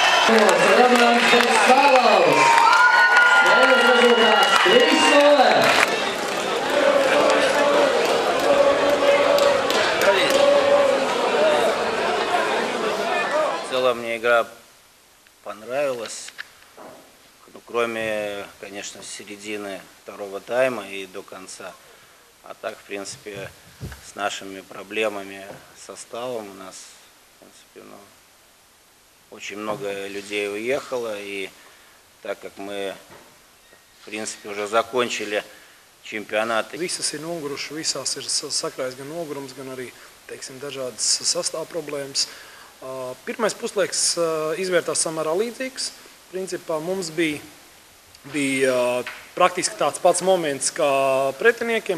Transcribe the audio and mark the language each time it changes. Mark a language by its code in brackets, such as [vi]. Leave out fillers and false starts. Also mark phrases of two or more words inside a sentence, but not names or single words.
[lv] Roman Peksalavs. Spēles rezultāts 3-0. [ru] В целом мне игра понравилась, ну, кроме, конечно, середины второго тайма и до конца. А так, в принципе, с нашими проблемами, составом у нас, в принципе, ну, очень много людей уехало. И так как мы, в принципе, уже закончили čempionāti. [lv] Visas ir nogurušas, visās ir sakrājis gan nogurums, gan arī, teiksim, dažādas sastāv problēmas. Pirmais puslaiks izvērtās samērā līdzīgs. Principā mums bija praktiski tāds pats moments kā pretiniekiem.